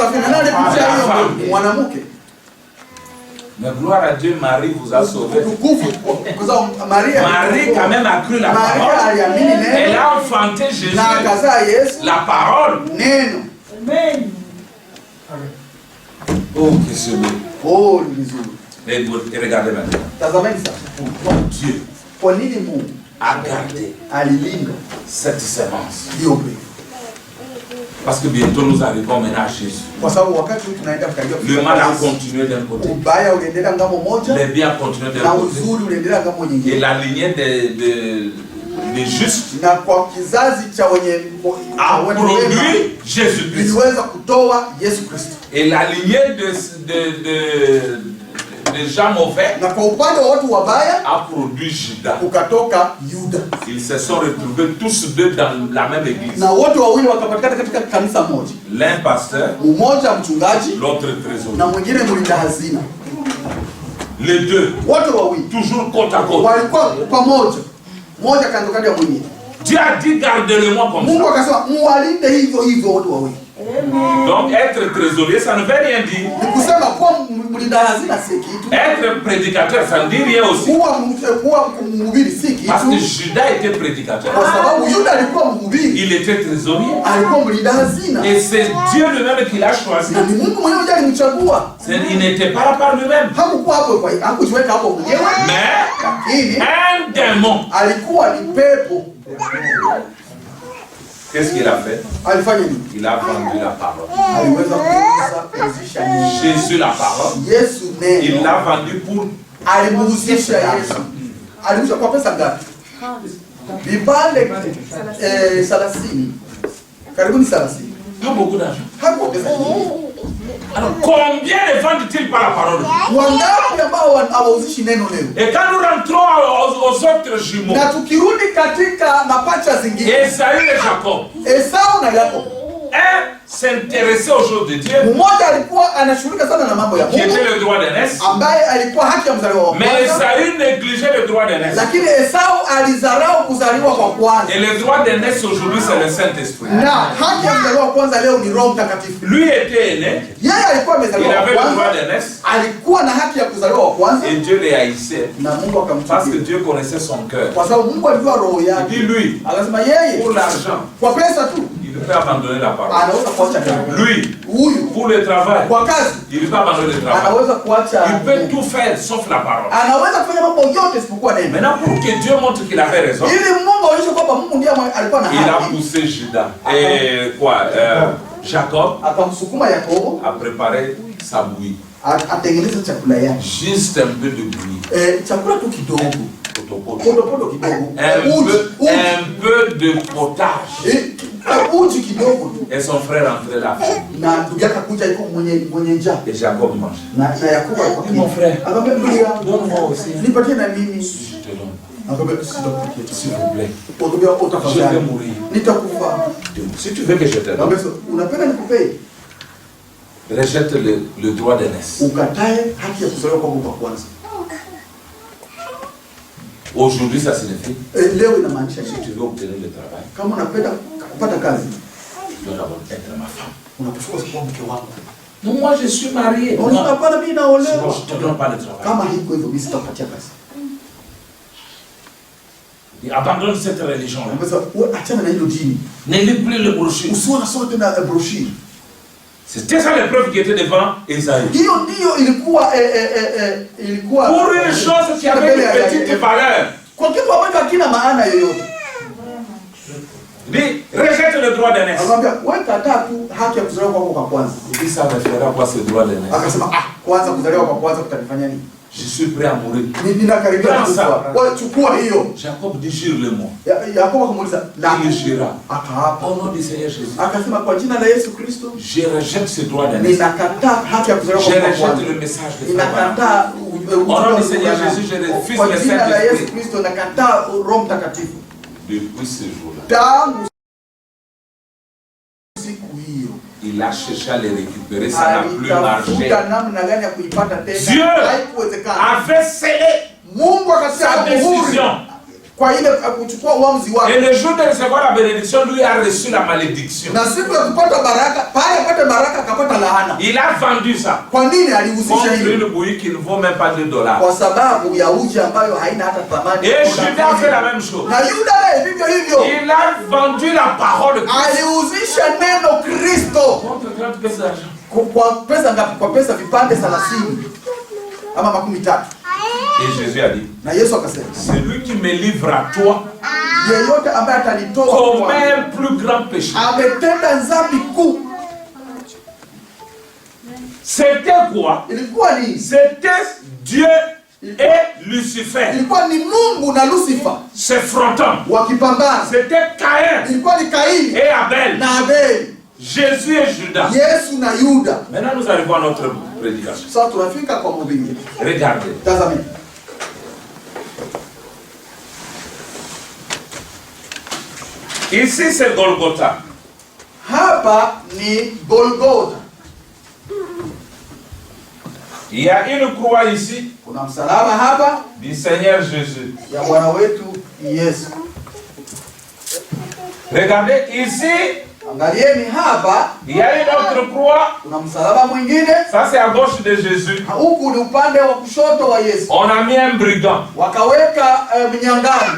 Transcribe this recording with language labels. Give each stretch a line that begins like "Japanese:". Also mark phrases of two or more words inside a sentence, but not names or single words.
French: Mais gloire à Dieu, Marie vous a sauvé. Marie quand même a cru la parole. Elle a enfanté Jésus. La parole. Amen. Oh, que c'est beau.
Swahili: Oh, vizuri.
French: Et regardez maintenant.
Swahili: Tazameni sasa.
French: Pourquoi Dieu a gardé cette semence? Parce que bientôt nous arrivons maintenant à Jésus. Le mal a continué d'un côté. Le bien a continué d'un côté. Et la lignée des justes a produit Jésus-Christ. Et la lignée des gens mauvais
Swahili: na kwa upande wa watu wabaya
French: a produit Judas.
Swahili: ukatoka Yuda.
French: Ils se sont retrouvés tous deux dans la même église.
Swahili: Na wote wawili wakapatikana katika kanisa moja.
French: L'un pasteur,
Swahili: Mmoja mchungaji
French: l'autre trésorier.
Swahili: na mwingine mlinda hazina.
French: Les deux,
Swahili: Wote wawili
French: toujours côte à côte.
Swahili: walikuwa pamoja. Mmoja kando kando ya mwingine.
French: Dieu a dit gardez-le-moi comme
Swahili: Mungu
French: ça.
Swahili: akasema muwalinde hivyo hivyo wote wawili.
French: Donc être trésorier, ça ne veut rien dire.
Swahili: Ni kusema kuwa mlinda hazina si kitu.
French: Être prédicateur, ça ne dit rien aussi.
Swahili: Kuwa mhubiri si
French: Parce que
Swahili: kitu.
French: Judas était prédicateur.
Swahili: Kwa sababu Yuda alikuwa mhubiri,
French: Il était trésorier.
Swahili: alikuwa mlinda hazina.
French: Et c'est Dieu lui-même qui l'a choisi.
Swahili: Na ni Mungu mwenyewe ndiye alimchagua.
French: Il n'était pas là par lui-même.
Swahili: Hakukuwa hapo kwa hakujiweka hapo mwenyewe.
French: Mais
Swahili: Lakini
French: un démon.
Swahili: alikuwa ni pepo.
French: Qu'est-ce qu'il a fait?
Swahili: Alifanya nini?
French: Il a vendu la parole.
Swahili: Aliweza kuuzisha
French: Jésus la parole.
Swahili: Yesu
French: Il
Swahili: neno.
French: l'a vendu pour
Swahili: Alimuuzisha Yesu. Aliuzisha kwa pesa ngapi? Vipande 30. Karibuni 30.
French: pas beaucoup d'argent.
Swahili: Hapo pesa nyingi.
French: Alors combien les vendent-ils par la parole?
Swahili: Wangapi ambao hawauzishi neno leo?
French: Et quand nous rentrons aux autres jumeaux,
Swahili: Na tukirudi katika mapacha zingine,
French: Esaü et Jacob,
Swahili: Esau na Yakobo.
French: un s'intéressait aux choses de Dieu,
Swahili: Mmoja alikuwa anashughulika sana na mambo ya
French: qui
Swahili: Mungu,
French: était le droit d'aînesse,
Swahili: ambaye alikuwa haki ya mzaliwa wa
French: mais
Swahili: kwanza,
French: Esaü négligeait le droit d'aînesse.
Swahili: lakini Esau alizarau kuzaliwa kwa kwanza.
French: Et le droit d'aînesse aujourd'hui, c'est le Saint-Esprit.
Swahili: Na haki ya mzaliwa wa kwanza leo ni Roho Mtakatifu.
French: Lui était aîné,
Swahili: Yeye alikuwa
French: il
Swahili: amezaliwa wa
French: avait le droit
Swahili: kwanza,
French: d'aînesse,
Swahili: alikuwa na haki ya kuzaliwa wa kwanza,
French: et Dieu les haïssait,
Swahili: na Mungu
French: parce que
Swahili: akamchukia.
French: Dieu connaissait son cœur.
Swahili: Kwa sababu Mungu alijua roho
French: Il
Swahili: yake.
French: dit lui,
Swahili: Akasema yeye
French: pour l'argent,
Swahili: kwa pesa tu
French: il peut abandonner la parole.
Swahili: anaweza kuacha kazi.
French: Lui,
Swahili: Huyu
French: pour le travail,
Swahili: kwa kazi
French: il peut abandonner le travail.
Swahili: anaweza kuacha.
French: Il peut tout faire sauf la parole.
Swahili: Anaweza kufanya mambo yote isipokuwa neno.
French: Maintenant, pour que Dieu montre qu'il avait raison,
Swahili: Ili Mungu aonyeshe kwamba Mungu ndiye alikuwa na
French: il a
Swahili: haki.
French: poussé Judas. Et Jacob
Swahili: Akamsukuma Yakobo
French: a préparé sa bouillie.
Swahili: atengeneze chakula yake.
French: Juste un peu de bouillie.
Swahili: Chakula tu kidogo.
French: Potopoto.
Swahili: Podopodo kidogo.
French: Un peu de potage.
Swahili: Uji kidogo tu.
French: Et son frère entrait là.
Swahili: Na ndugu yake akuja yuko mwenye njaa.
French: Et Jacob mange.
Swahili: Na Yakobo alikuwa
French: Mon frère,
Swahili: akamwambia ndugu yangu,
French: donne-moi aussi.
Swahili: nipatie na mimi.
French: Je te donne.
Swahili: Akamwambia sitakupatia.
French: S'il vous plaît.
Swahili: Akamwambia
French: Je vais
Swahili: utafadhali.
French: mourir.
Swahili: Nitakufa.
French: Si tu veux que je te donne,
Swahili: Akamwambia unapenda nikupe?
French: rejette le droit d'aînesse.
Swahili: Ukatae haki ya kuzaliwa kwako kwa kwanza.
French: Aujourd'hui, ça signifie,
Swahili: Leo inamaanisha
French: si
Swahili: nini?
French: tu veux obtenir le travail,
Swahili: Kama unapenda kupata kazi,
French: tu dois d'abord être ma femme.
Swahili: unapaswa kuwa mke wako.
French: Non, moi je suis marié. Non,
Swahili: Unasema hapana, mimi
French: sinon
Swahili: naolewa.
French: je te donne pas le travail.
Swahili: Kama hiko hivyo, mimi sitapatia kazi.
French: Et abandonne cette religion-là.
Swahili: Anasema wewe achana na hilo dini.
French: Ne lis plus le brochure.
Swahili: Usiwe unasoma tena brochure.
French: C'était ça l'épreuve qui était devant Esaü.
Swahili: Hiyo ndio ilikuwa
French: Pour une chose qui avait une petite valeur.
Swahili: kwa kitu ambacho hakina maana yoyote.
French: Dit, rejette le droit d'aînesse.
Swahili: Anamwambia wewe kataa tu haki ya kuzaliwa kwako kwa kwanza.
French: Il dit, ça me fera quoi ce droit d'aînesse?
Swahili: Akasema kwanza kuzaliwa kwa kwanza kutanifanya nini?
French: Je suis prêt à mourir.
Swahili: Ninakaribia kufa. Wewe chukua hiyo.
French: Jacob dit, jure-le-moi.
Swahili: Yakobo akamuuliza na
French: Il jura.
Swahili: akaapa.
French: Au nom du Seigneur Jésus,
Swahili: Akasema kwa jina la Yesu Kristo
French: je rejette ce droit d'aînesse.
Swahili: ninakataa haki ya kuzaliwa
French: Je
Swahili: kwa
French: rejette
Swahili: kwanza.
French: le message de Satan.
Swahili: Ninakataa
French: Au nom du Seigneur Jésus, je refuse
Swahili: kwa
French: le
Swahili: jina la Yesu
French: Saint-Esprit.
Swahili: Kristo nakataa Roho Mtakatifu.
French: Depuis ce jour-là,
Swahili: Tangu siku hiyo
French: il a cherché à les récupérer, ça n'a plus marché.
Swahili: alitafuta namna gani ya kuipata tena. Dieu Haikuwezekana.
French: avait scellé
Swahili: Mungu akatia
French: sa
Swahili: muhuri
French: décision.
Swahili: kwa ile kuchukua uamuzi
French: Et
Swahili: wake.
French: le jour de recevoir la bénédiction, lui a reçu la malédiction.
Swahili: Na siku ya kupata baraka, pale apate baraka akapata laana.
French: Il a vendu ça
Swahili: Kwa nini alihusisha
French: contre
Swahili: hiyo?
French: une bouillie qui ne vaut même pas $2.
Swahili: Kwa sababu ya uji ambayo haina hata thamani.
French: Et Judas a fait la même chose.
Swahili: Na Yuda naye vivyo hivyo.
French: Il a vendu la parole de Christ
Swahili: Alihusisha neno Kristo.
French: contre 30 pièces d'argent.
Swahili: Kwa pesa ngapi? Kwa pesa vipande 30 ama 13.
French: Et Jésus a dit,
Swahili: Na Yesu akasema,
French: celui qui me livre à toi
Swahili: yeyote ambaye atanitoa
French: commet
Swahili: kwa
French: un plus grand péché.
Swahili: ametenda dhambi kuu.
French: C'était quoi?
Swahili: Ilikuwa ni
French: C'était Dieu et Lucifer
Swahili: ilikuwa ni Mungu na Lucifer
French: se frottant.
Swahili: wakipambana.
French: C'était Caïn
Swahili: Ilikuwa ni Kaini
French: et Abel.
Swahili: na Abeli.
French: Jésus et Judas.
Swahili: Yesu na Yuda.
French: Maintenant nous arrivons à notre prédication.
Swahili: Sasa tunafika kwa mhubiri.
French: Regardez.
Swahili: Tazameni.
French: Ici c'est Golgotha.
Swahili: Hapa ni Golgotha.
French: Il y a une croix ici.
Swahili: Kuna msalaba hapa
French: Du Seigneur Jésus.
Swahili: ya Bwana wetu Yesu.
French: Regardez ici.
Swahili: Angalieni hapa,
French: Il y a une autre croix.
Swahili: kuna msalaba mwingine.
French: Ça c'est à gauche de Jésus.
Swahili: Huku ni upande wa kushoto wa Yesu.
French: On a mis un brigand.
Swahili: Wakaweka mnyang'anyi.